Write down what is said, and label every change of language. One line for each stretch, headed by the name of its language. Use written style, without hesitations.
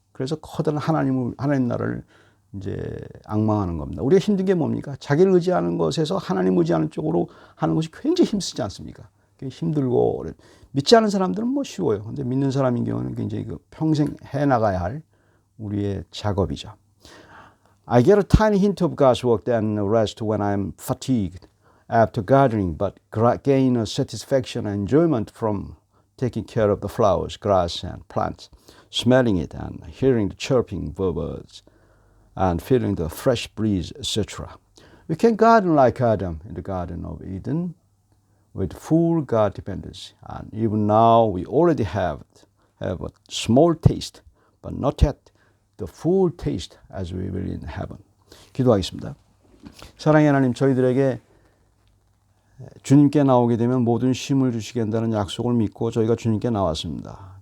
Korean: 그래서 커다란 하나님 나라를 이제 앙망하는 겁니다. 우리가 힘든 게 뭡니까? 자기를 의지하는 것에서 하나님 의지하는 쪽으로 하는 것이 굉장히 힘쓰지 않습니까? 힘들고, 믿지 않은 사람들은 뭐 쉬워요. 근데 믿는 사람인 경우는 굉장히 평생 해나가야 할 우리의 작업이죠.
English: I get a tiny hint of God's work then rest when I'm fatigued after gathering, but gain a satisfaction and enjoyment from taking care of the flowers, grass, and plants, smelling it and hearing the chirping birds and feeling the fresh breeze, etc. We can garden like Adam in the Garden of Eden with full God dependency. And even now we already have a small taste, but not yet the full taste as we will in heaven.
Korean: 기도하겠습니다. 사랑의 하나님, 저희들에게 주님께 나오게 되면 모든 쉼을 주시게 한다는 약속을 믿고 저희가 주님께 나왔습니다.